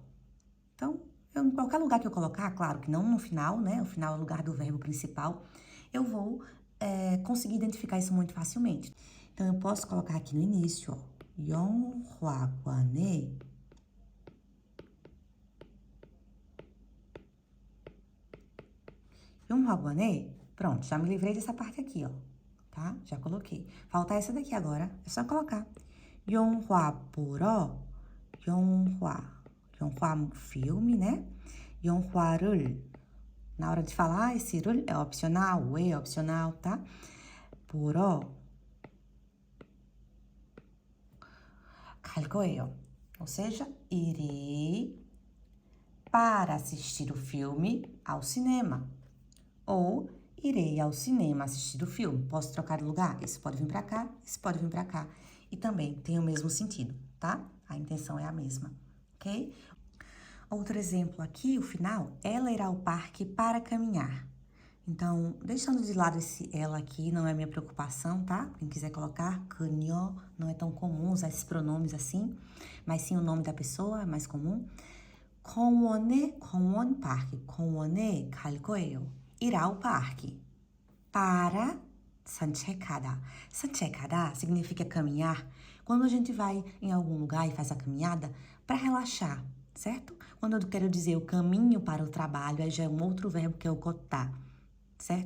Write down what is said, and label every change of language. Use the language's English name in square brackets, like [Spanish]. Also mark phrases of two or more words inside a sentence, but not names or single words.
[Portuguese] Então, em qualquer lugar que eu colocar, claro que não no final, né? O final é o lugar do verbo principal, eu vou conseguir identificar isso muito facilmente. Então, eu posso colocar aqui no início, ó. [Korean] 영화관에 영화관에, [Portuguese] pronto, já me livrei dessa parte aqui, ó, tá? Já coloquei. Falta essa daqui agora, é só colocar. [Korean] 영화 보러, 영화 [Portuguese] filme, né? 영화를, na hora de falar, esse 를 é opcional, o e é opcional, tá? [Korean] 보러 갈 거예요. [Portuguese] Ou seja, irei para assistir o filme ao cinema. Ou irei ao cinema assistir o filme. Posso trocar de lugar? Esse pode vir para cá, esse pode vir para cá. E também tem o mesmo sentido, tá? A intenção é a mesma, ok? Outro exemplo aqui, o final, ela irá ao parque para caminhar. Então, deixando de lado esse ela aqui, não é minha preocupação, tá? Quem quiser colocar, 그녀, não é tão comum usar esses pronomes assim, mas sim o nome da pessoa é mais comum. [Korean] 공원 parque, 공원에 갈 거예요. [Portuguese] Irá ao parque. Para 산책하다. 산책하다 significa caminhar. Quando a gente vai em algum lugar e faz a caminhada, para relaxar, certo? Quando eu quero dizer o caminho para o trabalho, aí já é um outro verbo que é o cotar, certo?